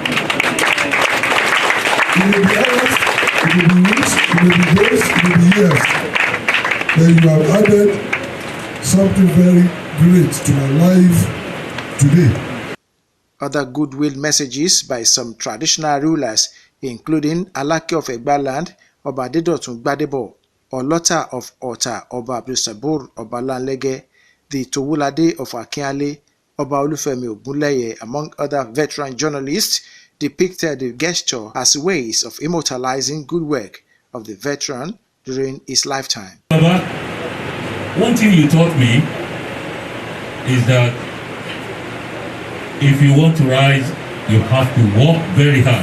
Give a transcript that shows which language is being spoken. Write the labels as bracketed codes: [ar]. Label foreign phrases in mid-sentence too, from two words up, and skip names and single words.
[en] It will be hours, it will be weeks, it will be days, it will be years. Then you have added something very great to my life today. Other goodwill messages by some traditional rulers, including Alake of Egbaland, Oba Adedotun Gbadebo, Olota of Ota, Oba Abdulsabur Obalanlege, the Towulade of Akinale, Oba Olufemi Ogunleye, among other veteran journalists, depicted the gesture as ways of immortalizing good work of the veteran during his lifetime. Baba, one thing you taught me is that if you want to rise, you have to work very hard.